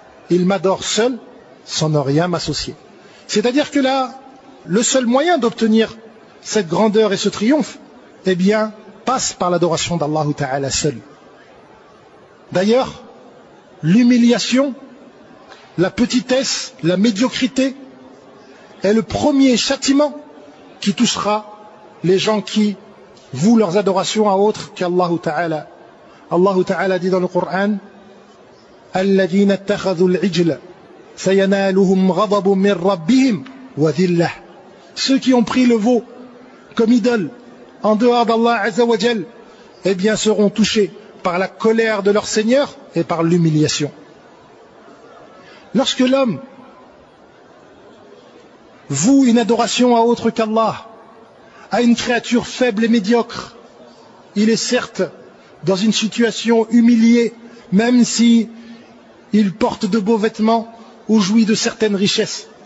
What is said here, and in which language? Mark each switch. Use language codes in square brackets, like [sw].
[fr] Ils m'adorent seul sans ne rien m'associer. C'est-à-dire que là, le seul moyen d'obtenir cette grandeur et ce triomphe, eh bien, passe par l'adoration d'Allah Ta'ala seul. D'ailleurs, l'humiliation, la petitesse, la médiocrité est le premier châtiment qui touchera les gens qui vouent leurs adorations à autre qu'Allah Ta'ala. Allah Ta'ala dit dans le Coran [ar] الذين اتخذوا العجل سينالهم غضب من ربهم وذلة. [fr] Ceux qui ont pris le veau comme idole en dehors d'Allah Azza wa Jal, eh bien seront touchés par la colère de leur Seigneur et par l'humiliation. Lorsque l'homme voue une adoration à autre qu'Allah, à une créature faible et médiocre, il est certes dans une situation humiliée, même si il porte de beaux vêtements ou jouit de certaines richesses.